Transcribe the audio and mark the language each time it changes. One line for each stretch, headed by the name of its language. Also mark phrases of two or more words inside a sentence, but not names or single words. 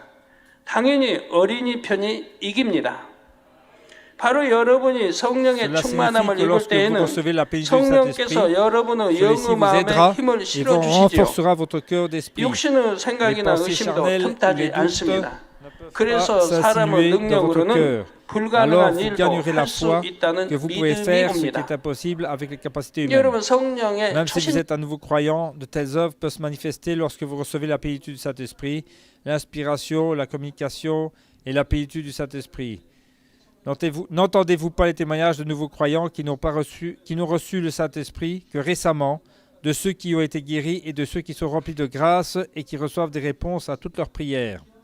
Korean: 당연히 어린이 편이 이깁니다. 바로 여러분이 성령의
French: Cela
Korean: 충만함을
French: signifie que
Korean: 입을
French: lorsque vous
Korean: 때에는
French: recevez la plénitude du
Korean: 성령께서
French: Saint-Esprit,
Korean: 여러분의
French: celui-ci
Korean: 영의
French: vous
Korean: 마음에
French: aidera
Korean: 힘을
French: et vous
Korean: 실어주시죠.
French: renforcera votre cœur d'esprit.
Korean: 육신의 생각이나
French: Les pensées
Korean: 의심도
French: charnelles,
Korean: 틈타지
French: les doutes
Korean: 않습니다.
French: ne peuvent
Korean: 그래서
French: pas
Korean: 사람의
French: s'insinuer dans votre
Korean: 능력으로는
French: cœur. Alors
Korean: 불가능한
French: vous
Korean: 일도
French: gagnerez la
Korean: 할 수
French: foi
Korean: 있다는
French: que vous pouvez
Korean: 믿음이
French: faire ce qui
Korean: 옵니다.
French: est impossible avec les capacités humaines.
Korean: 여러분 성령의
French: Même si vous
Korean: 초신
French: êtes un nouveau croyant, de telles œuvres peuvent se manifester lorsque vous recevez la plénitude du Saint-Esprit, l'inspiration, la communication et la plénitude du Saint-Esprit. N'entendez-vous pas les témoignages de nouveaux croyants qui n'ont reçu le Saint-Esprit que récemment, de ceux qui ont été guéris et de ceux qui sont remplis de grâce et qui reçoivent des réponses à toutes leurs prières?